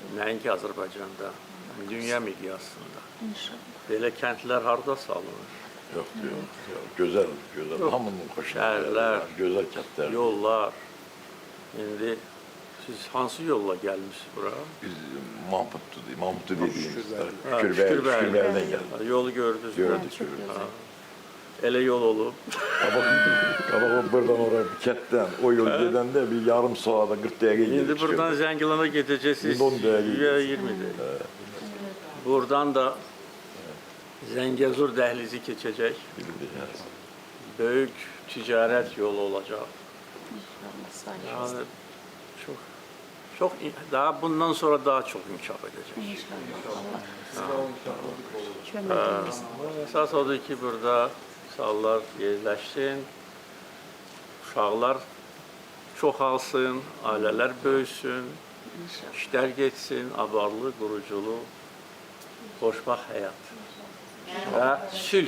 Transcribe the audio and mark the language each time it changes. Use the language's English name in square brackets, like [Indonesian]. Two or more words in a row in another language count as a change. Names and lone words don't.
[Azerbaijani] Nəinki Azərbaycanda, dünya miqyasında. inşallah. Belə kəndlər harda salınır? Yox, yox, yox. Gözəl, gözəl. Hamının xoşuna Şəhərlər, gözəl kəndlər. Yollar, İndi siz hansı yolla gəlmisiniz bura? [Turkish] Biz Mahmutlu dediğimiz Ha, Şükürber'den geldik. [Azerbaijani] Ha, yolu gördünüz. Gördük. Elə yol olub. [Turkish] Ama buradan oraya Ketten o yol gidende bir yarım saate 40 dakika [Azerbaijani] İndi [Turkish] gidiyor. [Azerbaijani] buradan Zəngilana gedəcəksiniz. İndi 10 dəqiqə Ya 20 dəqiqə. Buradan da Zəngəzur dəhlizi keçəcək. Böyük ticarət yolu olacaq. [Turkish] Yani çok daha bundan sonra daha çok inkişaf edecek. [Azerbaijani] Esas odur ki burada insanlar yerləşsin, uşaqlar çoxalsın, ailələr böyüsün, işlər getsin, abarlı, quruculu, xoşbaxt həyat. Və sülh.